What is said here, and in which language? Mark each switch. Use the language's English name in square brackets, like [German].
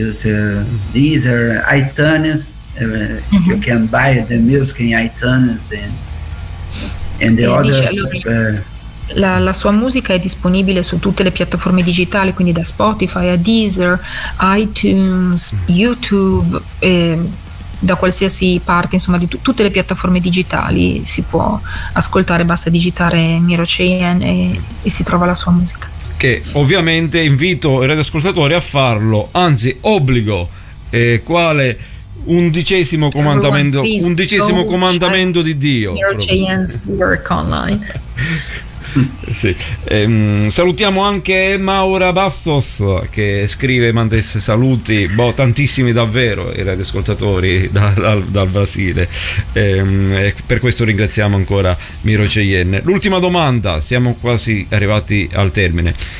[English] Is Deezer, iTunes. You can buy the music in iTunes and the other. [Italian] La sua musica è disponibile su tutte le piattaforme digitali, quindi da Spotify a Deezer, iTunes, YouTube, da qualsiasi parte, insomma, di tutte le piattaforme digitali si può ascoltare, basta digitare Miro Cheyenne e si trova la sua musica. Che ovviamente invito i radioascoltatori a farlo, anzi obbligo, quale undicesimo comandamento di Dio. [English] Miro Cheyenne's work online. [Italian] Sì. Salutiamo anche Maura Bastos che scrive, manda saluti, tantissimi davvero i radioascoltatori dal Brasile, per questo ringraziamo ancora Miro Cheyenne. L'ultima domanda, siamo quasi arrivati al termine.